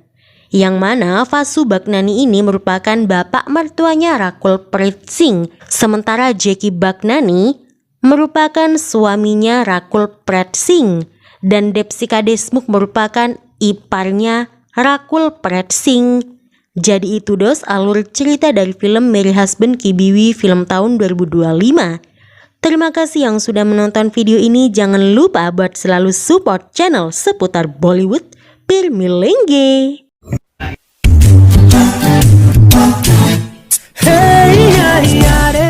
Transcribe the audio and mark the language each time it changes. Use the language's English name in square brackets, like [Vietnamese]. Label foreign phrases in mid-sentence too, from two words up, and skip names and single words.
[Indonesian] Yang mana Vasu Baknani ini merupakan bapak mertuanya Rakul Preet Singh, sementara Jackie Baknani merupakan suaminya Rakul Preet Singh, dan Depsika Desmuk merupakan iparnya Rakul Preet Singh. Jadi itu dos alur cerita dari film Merry Husband Ki Biwi film tahun 2025. Terima kasih yang sudah menonton video ini. Jangan lupa buat selalu support channel seputar Bollywood, [Hindi] फिर मिलेंगे। [English] Hey, yeah, yeah.